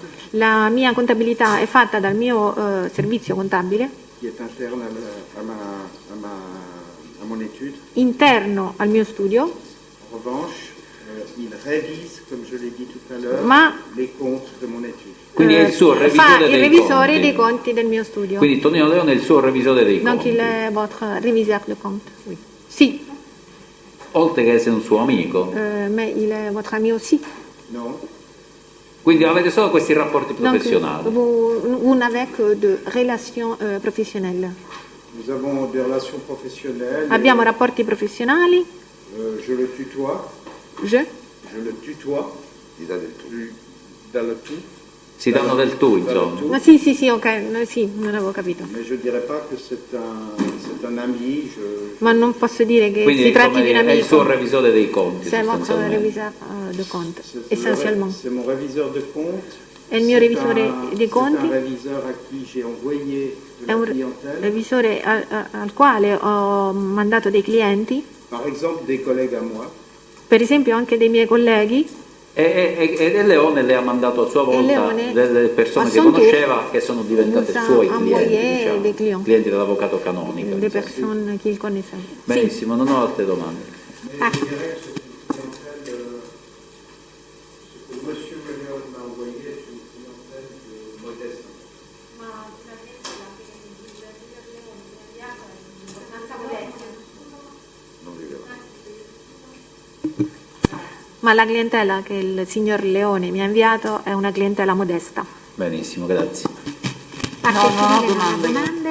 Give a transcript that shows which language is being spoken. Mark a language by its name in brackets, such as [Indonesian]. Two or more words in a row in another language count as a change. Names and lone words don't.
[Italian] La mia contabilità è fatta dal mio servizio contabile, [French] qui est interne à mon étude. [Italian] interno al mio studio, [French] En revanche, il révise, comme je l'ai dit tout à l'heure, [Italian] Ma- [French] les comptes de mon étude. [Italian] Quindi è il suo fa revisore il dei revisore conti. dei conti del mio studio. Quindi Tonino Leone è il suo revisore dei [French] Donc [Italian] conti. [French] il est votre réviseur de compte. Oui. [Italian] Sì, Oltre che essere un suo amico. [French] mais il est votre ami aussi. Non, [Italian] Quindi avete solo questi rapporti [French] Donc [Italian] professionali. [French] vous n'avez que de relations professionnelles. nous avons des relations professionnelles. [Italian] Abbiamo rapporti professionali, [French] Je le tutoie, je, le tutoie, [Italian] Gli date il tuo. [French] dans le tout, [Italian] Si danno del tu, insomma. ma sì, ok, sì, non avevo capito. [French] mais je ne dirais pas que c'est un ami. [Italian] Ma non posso dire che Quindi si tratti di un insomma, è il suo amico. revisore dei conti, [French] C'est votre [Italian] sostanzialmente. [French] réviseur de compte, C'est essentiellement. c'est mon réviseur de compte. [Italian] È il mio [French] C'est [Italian] revisore dei [French] C'est [Italian] conti. [French] un réviseur à qui j'ai envoyé de [Italian] È [French] la [Italian] un [French] clientèle. [Italian] revisore al quale ho mandato dei clienti, [French] Par exemple, des collègues à moi. [Italian] per esempio anche dei miei colleghi, E Leone le ha mandato a sua volta Leone, delle persone [French] a [Italian] che [French] son tour, [Italian] conosceva che sono diventate [French] vous a [Italian] suoi [French] envoyé [Italian] clienti, diciamo, [French] des clients. [Italian] clienti dell'avvocato canonico. [French] des [Italian] insomma. [French] personnes qu'il connaissait. [Italian] Sì. Benissimo, non ho altre domande. Ah, [French] Ce que Monsieur Léon m'a envoyé est une clientèle modeste. [Italian] Ma la clientela che il signor Leone mi ha inviato è una clientela modesta. Benissimo, grazie. parte domande.